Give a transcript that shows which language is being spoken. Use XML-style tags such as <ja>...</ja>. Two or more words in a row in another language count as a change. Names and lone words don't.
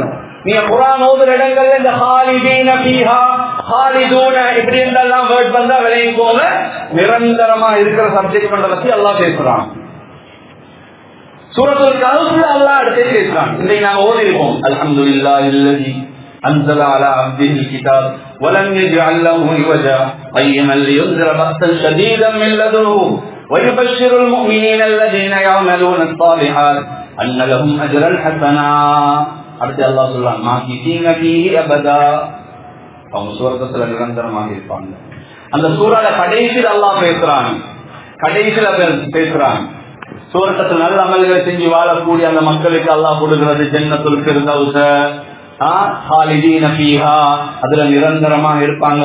<ta>நீங்க குர்ஆன் ஓதுற இடங்கள்ல இந்த</ta> <ar>خالدين فيها خالدون</ar> <ta>இப்படி என்றெல்லாம் வேர்ட் வந்தா விளையும், நிரந்தரமா இருக்கிற சப்ஜெக்ட் பத்தி அல்லாஹ் பேசுறான். சூரத்துல் கஹ்ஃப்ல அல்லாஹ் அடுத்து பேசுறான். இன்னைக்கு நாங்க ஓதி இருக்கோம்,</ta> <ar>الحمد لله الذي أنزل على عبده الكتاب ولم يجعل له عوجا قيما لينذر بأسا شديدا من لدنه ويبشر المؤمنين الذين يعملون الصالحات أن لهم أجرا حسنا.</ar> <ta>அடுத்து அல்லாஹ் சொல்றான்,</ta> <ar>ماكثين فيه أبدا,</ar> <ta>அவங்க சுவர்க்கத்துல நிரந்தரமாக இருப்பாங்க. அந்த சூரால கடைசியில் அல்லாஹ் பேசுறான், சுவர்க்கத்தில் நல்ல அமல்களை செஞ்சு வாழக்கூடிய அந்த மக்களுக்கு அல்லாஹ் கொடுக்கிறது ஜன்னத்துல் ஃபிர்தௌஸ,</ta> <ar>خالدين فيها,</ar> <ta>அதுல நிரந்தரமாக இருப்பாங்க.</ta>